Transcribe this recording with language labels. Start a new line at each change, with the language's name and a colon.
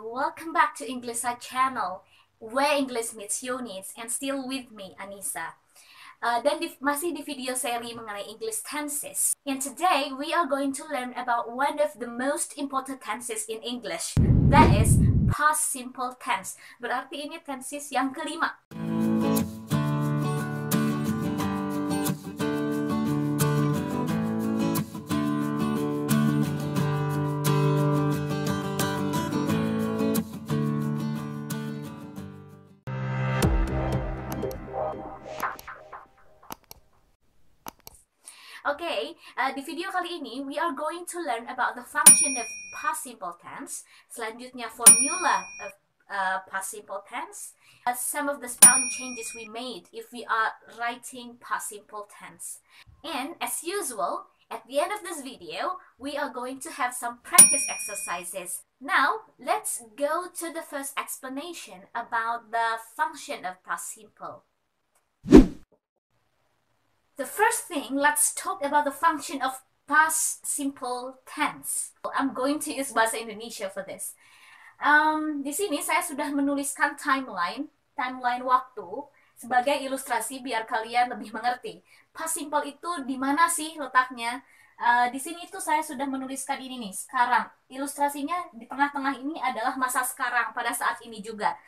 English: Welcome back to English Side Channel, where English meets your needs, and still with me, Anissa.
Indonesian: Masih di video seri mengenai English tenses.
English: And today we are going to learn about one of the most important tenses in English. That is past simple tense.
Indonesian: Berarti ini tenses yang kelima. Di video kali ini
English: we are going to learn about the function of past simple tense.
Indonesian: Selanjutnya
English: formula of past simple tense. Some of the spelling changes we made if we are writing past simple tense. And as usual, at the end of this video, we are going to have some practice exercises. Now, let's go to the first explanation about the function of past simple. The first thing, let's talk about the function of past simple tense. I'm going to use bahasa Indonesia for this.
Indonesian: Di sini saya sudah menuliskan timeline waktu sebagai ilustrasi biar kalian lebih mengerti. Past simple itu di mana sih letaknya? Di sini itu saya sudah menuliskan ini nih, sekarang. Ilustrasinya di tengah-tengah ini adalah masa sekarang, pada saat ini juga.